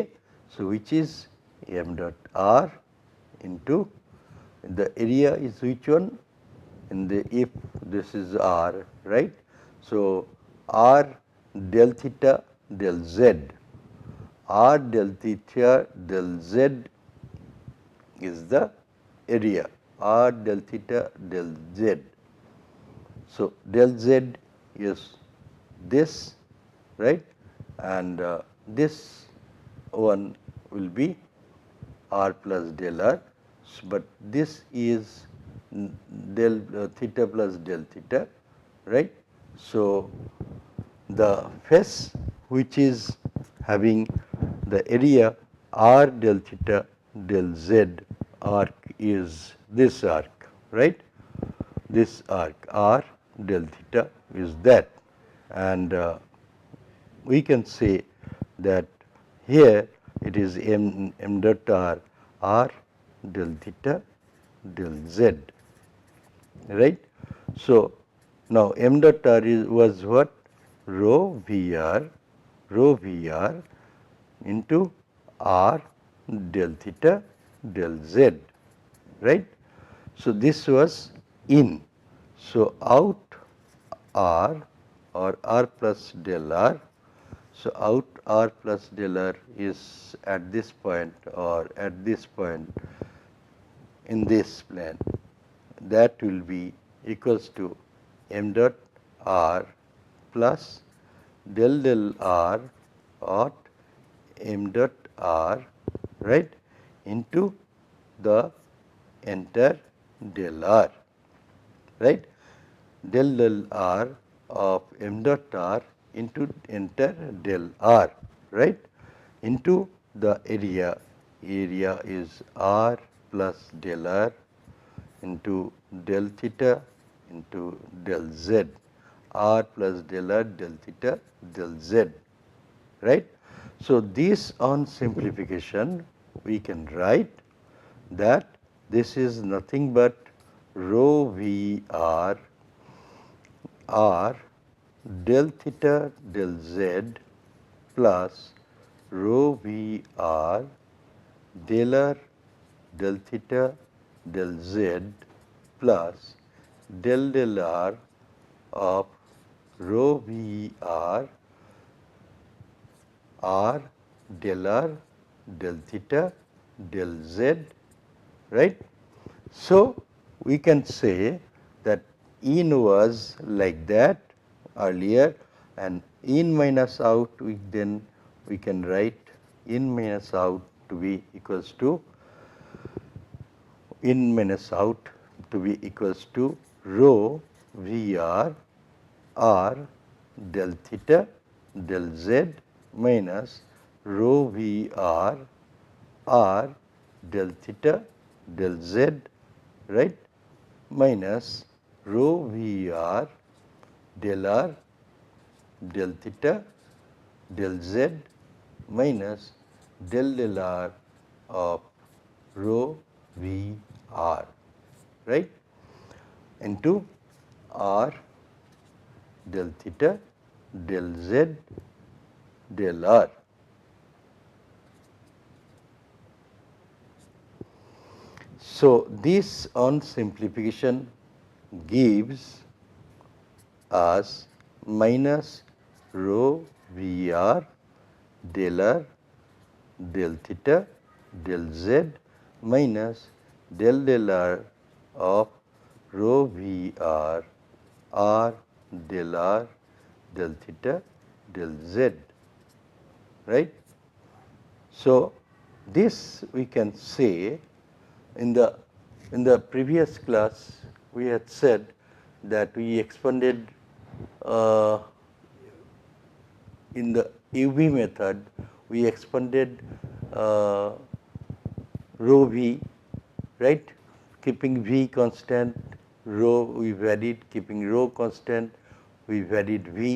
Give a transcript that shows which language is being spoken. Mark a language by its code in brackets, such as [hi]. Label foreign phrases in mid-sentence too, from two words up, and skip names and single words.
[en] So which is m dot r into, the area is which one? In the, if this is r, right. So r del theta del z, r del theta del z is the area r del theta del z. So, del z is this, right, and this one will be r plus del r, but this is del theta plus del theta, right. So, the face which is having the area r del theta del z arc is this arc, right. This arc r del theta is that, and we can say that here it is m dot r del theta del z, right. So, now m dot r was what? Rho V r into r del theta del z, right. So, this was in. So, out r or r plus del r. So, out r plus del r is at this point or at this point in this plane, that will be equals to m dot r plus del r at m dot r, right, into the entire del r, right, del r of m dot r into entire del r, right, into the area is r plus del r into del theta into del z, r plus del r del theta del z, right. So, this on simplification we can write that this is nothing but rho V r del theta del z plus rho V r del r del theta del z plus del r of rho V r del r del theta del z, right. So, we can say that in was like that earlier, and in minus out we can write in minus out to be equals to rho V r del theta del z minus rho V r del theta del z, right, minus rho V r del r del theta del z minus del r of rho V r, right, into r del theta del z del r. So, this on simplification gives us minus rho V r del r del theta del z minus del r of rho V r del r del theta del z, right. So, this we can say in the previous class we had said that we expanded in the UV method we expanded rho V, right, keeping V constant, rho we varied, keeping rho constant we varied V.